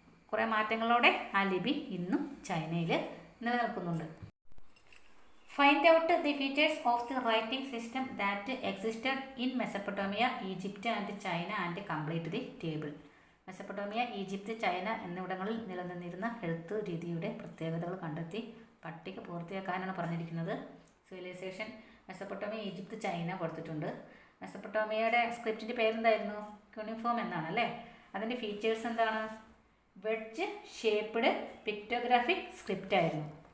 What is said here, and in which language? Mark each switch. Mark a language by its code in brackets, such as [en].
[ml] കുറേ മാറ്റങ്ങളോടെ ആ ലിപി ഇന്നും ചൈനയിൽ നിലനിൽക്കുന്നുണ്ട്. [en] Find out the features of the writing system that existed in Mesopotamia, Egypt and China and complete the table. [ml] Mesopotamia, Egypt, China എന്നിവിടങ്ങളിൽ നിലനിന്നിരുന്ന എഴുത്ത് രീതിയുടെ പ്രത്യേകതകൾ കണ്ടെത്തി പട്ടിക പൂർത്തിയാക്കാനാണ് പറഞ്ഞിരിക്കുന്നത്. സിവിലൈസേഷൻ മെസപ്പൊട്ടോമിയ, ഈജിപ്ത്, ചൈന കൊടുത്തിട്ടുണ്ട്. മെസപ്പൊട്ടോമിയയുടെ സ്ക്രിപ്റ്റിൻ്റെ പേരെന്തായിരുന്നു? ക്യൂണിഫോം എന്നാണ് അല്ലേ. അതിൻ്റെ ഫീച്ചേഴ്സ് എന്താണ്? [en] wedge shaped pictographic script [ml] ആയിരുന്നു.